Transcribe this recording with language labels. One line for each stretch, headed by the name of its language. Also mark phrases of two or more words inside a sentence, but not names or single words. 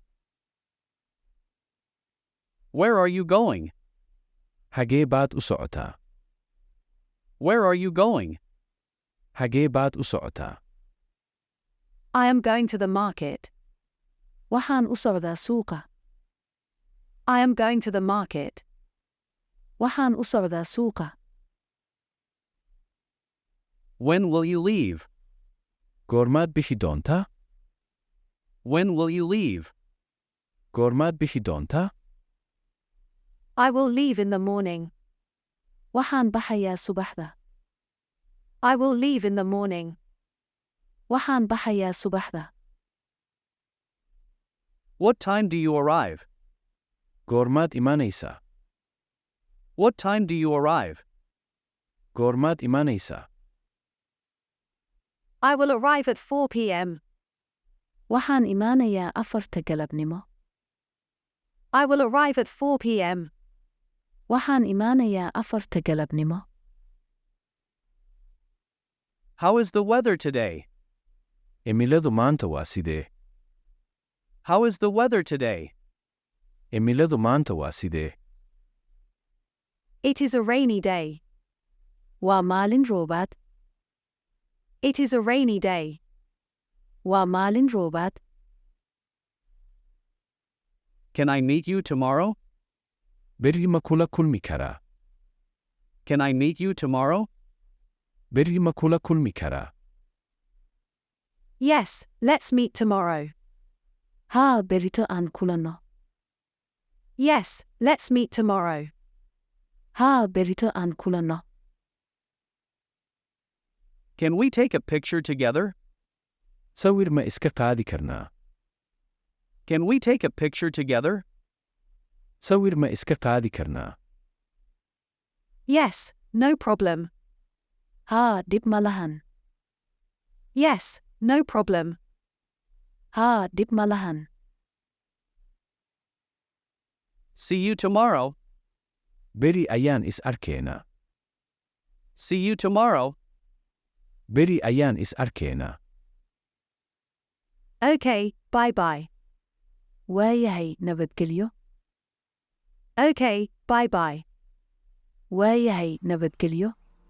English: Where are you going?
Somali: Hagee baad u socotaa?
English: Where are you going?
Somali: Hagee baad u socotaa?
English: I am going to the market.
Somali: Waxaan u socdaa suuqa.
English: I am going to the market.
Somali: Waxaan u socdaa suuqa.
English: When will you leave?
Somali: Goormaad bixi doontaa?
English: When will you leave?
Somali: Goormaad bixi doontaa?
English: I will leave in the morning.
Somali: Waxaan baxayaa subaxda.
English: I will leave in the morning.
Somali: Waxaan baxayaa subaxda.
English: What time do you arrive?
Somali: Goormaad imanaysaa?
English: What time do you arrive?
Somali: Goormaad imanaysaa?
English: I will arrive at 4 p.m.
Somali: Waxaan imaanayaa 4 galabnimo.
English: I will arrive at 4 p.m.
Somali: Waxaan imaanayaa 4 galabnimo.
English: How is the weather today?
Somali: Cimiladu maanta waa sidee?
English: How is the weather today?
Somali: Cimiladu maanta waa sidee?
English: It is a rainy day.
Somali: Waa maalin roobaad.
English: It is a rainy day.
Somali: Waa maalin roobaad.
English: Can I meet you tomorrow?
Somali: Berri ma kula kulmi karaa?
English: Can I meet you tomorrow?
Somali: Berri ma kula kulmi karaa?
English: Yes, let's meet tomorrow.
Somali: Haa, berrito aan kulanno.
English: Yes, let's meet tomorrow.
Somali: Haa, berrito aan kulanno.
English: Can we take a picture together?
Somali: Sawir ma iska qaadi karnaa?
English: Can we take a picture together?
Somali: Sawir ma iska qaadi karnaa?
English: Yes, no problem.
Somali: Haa, dib ma lahan.
English: Yes, no problem.
Somali: Haa, dib ma lahan.
English: See you tomorrow.
Somali: Berri ayaan is arkeenaa.
English: See you tomorrow.
Somali: Berri ayaan is arkeenaa.
English: Okay, bye-bye.
Somali: Waayahay, nabadgelyo.
English: Okay, bye-bye.
Somali: Waayahay, nabadgelyo.